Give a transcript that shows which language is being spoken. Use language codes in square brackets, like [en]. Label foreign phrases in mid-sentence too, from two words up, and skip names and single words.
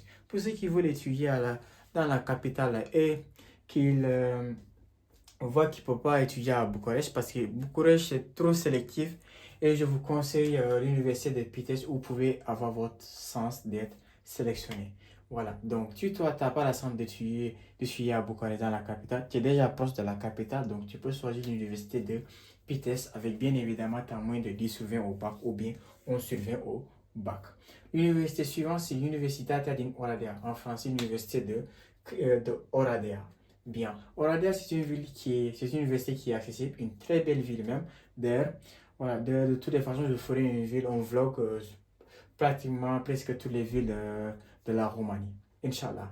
[fr] Pour ceux qui veulent étudier dans la capitale et qu'ils voient qu'ils ne peuvent pas étudier à Bucarest parce que Bucarest est trop sélectif et je vous conseille l'université de Pitești où vous pouvez avoir votre sens d'être sélectionné. Voilà, donc tu n'as pas la chance d'étudier à Bucarest dans la capitale, tu es déjà proche de la capitale, donc tu peux choisir l'université de Pitești avec bien évidemment ta moyenne de 10 sur 20 au bac ou bien 11 sur 20 au bac. L'université suivante, c'est l'Universitatea din Oradea, en français l'université de Oradea. Bien, Oradea, c'est une université qui est accessible, une très belle ville même. D'ailleurs, voilà, de toutes les façons, je ferai une ville, un vlog pratiquement presque toutes les villes de la Roumanie. [ar] إن شاء الله.